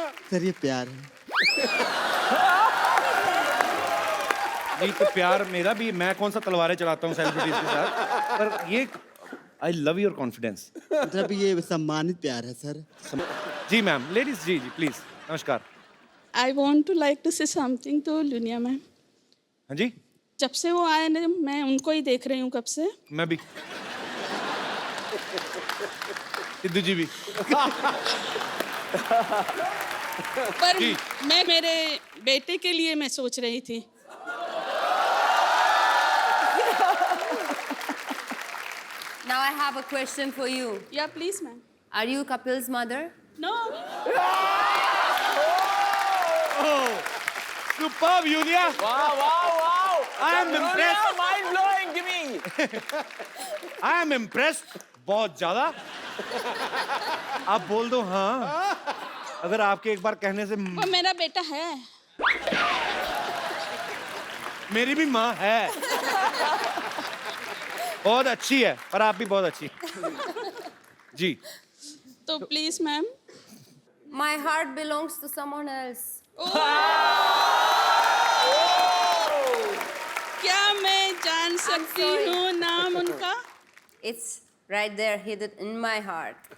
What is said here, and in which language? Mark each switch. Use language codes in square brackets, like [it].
[hi] Sir ये प्यार है। नहीं तो प्यार मेरा भी, मैं कौन सा तलवारें चलाता हूँ सेलिब्रिटीज के साथ, पर ये [en] I love your confidence. [hi] मतलब ये सम्मानित प्यार है sir. Ji ma'am, ladies ji ji please, नमस्कार। [en] I want to like to say something to Luniya ma'am. [hi] हाँ जी, जब से वो आए ना, मैं उनको ही देख रही हूँ कब से। मैं भी, सिद्धू जी भी। पर जी। मैं मेरे बेटे के लिए मैं सोच रही थी। [en] Now I have a question for you. [hi] या please ma'am. [en] Are you Kapil's mother? No. Superb, Yulia. Wow, wow, wow. I am impressed. Mind blowing, Jimmy. I am impressed. [hi] बहुत ज्यादा। आप बोल दो हाँ, अगर आपके एक बार कहने से। वो मेरा बेटा है। मेरी भी माँ है, बहुत अच्छी है, पर आप भी बहुत अच्छी। जी, तो please ma'am. [en] My heart belongs to someone else. [hi] क्या मैं जान सकती [en] sorry. [hi] हूँ नाम उनका? [en] It's right there, hidden in my heart.